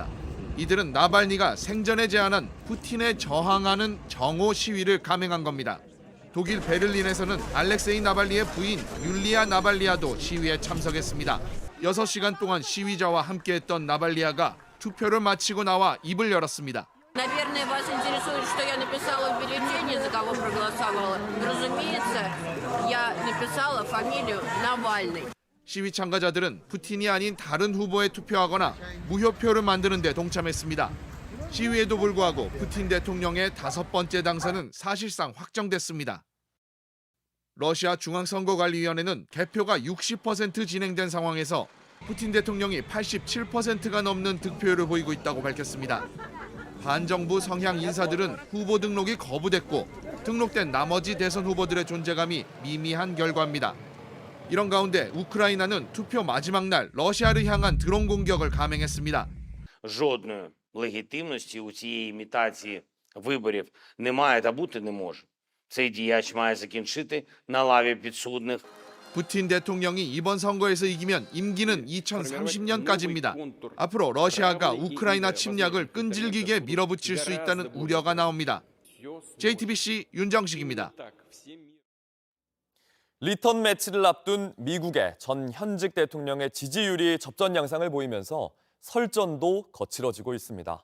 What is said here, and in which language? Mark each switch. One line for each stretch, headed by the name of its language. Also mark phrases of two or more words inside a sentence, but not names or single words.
Korean: 이들은 나발리가 생전에 제안한 푸틴에 저항하는 정오 시위를 감행한 겁니다. 독일 베를린에서는 알렉세이 나발리의 부인 율리아 나발리아도 시위에 참석했습니다. 6시간 동안 시위자와 함께했던 나발리아가 투표를 마치고 나와 입을 열었습니다.
Russian: Наверное, вас интересует, что я написала в бюллетене, за кого проголосовала. Разумеется, я написала фамилию Навальный.
Korean: 시위 참가자들은 푸틴이 아닌 다른 후보에 투표하거나 무효표를 만드는 데 동참했습니다. 시위에도 불구하고 푸틴 대통령의 5번째 당선은 사실상 확정됐습니다. 러시아 중앙선거관리위원회는 개표가 60% 진행된 상황에서 푸틴 대통령이 87%가 넘는 득표율을 보이고 있다고 밝혔습니다. 반정부 성향 인사들은 후보 등록이 거부됐고 등록된 나머지 대선 후보들의 존재감이 미미한 결과입니다. 이런 가운데 우크라이나는 투표 마지막 날 러시아를 향한 드론 공격을 감행했습니다.
Ukrainian: Жодної легітимності у цієї імітації виборів немає та бути не може. Цей діяч має закінчити на лаві підсудних.
Korean: 푸틴 대통령이 이번 선거에서 이기면 임기는 2030년까지입니다. 앞으로 러시아가 우크라이나 침략을 끈질기게 밀어붙일 수 있다는 우려가 나옵니다. JTBC 윤정식입니다. 리턴 매치를 앞둔 미국의 전 현직 대통령의 지지율이 접전 양상을 보이면서 설전도 거칠어지고 있습니다.